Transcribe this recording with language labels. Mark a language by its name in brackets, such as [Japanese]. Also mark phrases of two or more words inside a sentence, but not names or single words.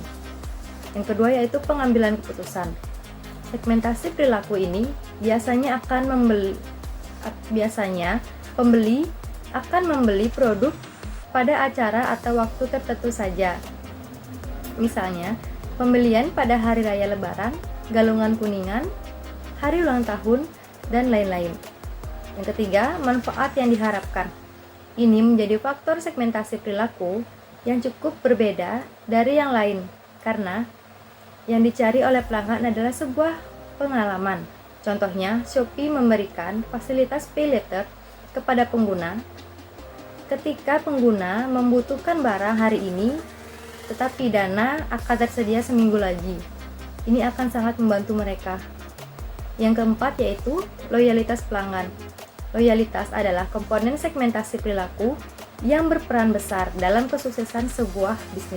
[Indonesian] Yang kedua yaitu pengambilan keputusan. Segmentasi perilaku ini biasanya pembeli akan membeli produk pada acara atau waktu tertentu saja. Misalnya, pembelian pada hari raya Lebaran, galungan kuningan, hari ulang tahun, dan lain-lain. Yang ketiga, manfaat yang diharapkan. Ini menjadi faktor segmentasi perilaku yang cukup berbeda dari yang lain, karena yang dicari oleh pelanggan adalah sebuah pengalaman. Contohnya, Shopee memberikan fasilitas [English] pay later [Indonesian] kepada pengguna ketika pengguna membutuhkan barang hari ini, tetapi dana akan tersedia seminggu lagi. Ini akan sangat membantu mereka. Yang keempat yaitu loyalitas pelanggan. Loyalitas adalah komponen segmentasi perilaku yang berperan besar dalam kesuksesan sebuah bisnis.